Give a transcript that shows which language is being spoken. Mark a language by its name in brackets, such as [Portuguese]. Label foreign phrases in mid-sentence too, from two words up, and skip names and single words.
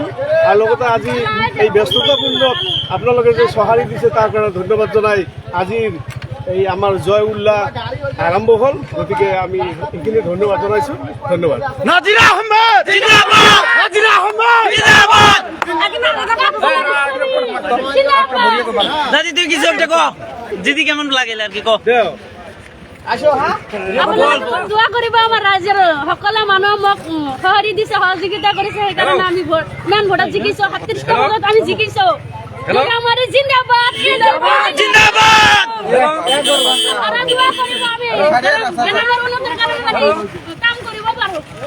[Assamese] আৰু লগতে আজি এই ব্যস্ততাপূৰ্ণ আপোনালোকে যে সঁহাৰি দিছে তাৰ কাৰণে ধন্যবাদ জনাই আজিৰ এই আমাৰ জয় উল্লাস আৰম্ভ হ'ল। গতিকে আমি এইখিনি ধন্যবাদ জনাইছোঁ। ধন্যবাদ। নাজিৰা আহমেদ জিন্দাবাদ, নাজিৰা আহমেদ জিন্দাবাদ। [Bangla] দাদি তুই কিছু একটা কো, দিদি কেমন লাগিল আর কি কো। [Assamese] দোয়া কৰিব আমাৰ ৰাইজৰ সকলো মানুহ মোক সঁহাৰি দিছে, সহযোগিতা কৰিছে, সেইকাৰণে আমি মেন ভোটত জিকিছো। 37টা ভোটত আমি জিকিছো। আমাৰ জিন্দাবাদ জিন্দাবাদ জিন্দাবাদ। আৰু দোয়া কৰিব আমি জনগণৰ উন্নতিৰ কাৰণে কাম কৰিব পাৰোঁ।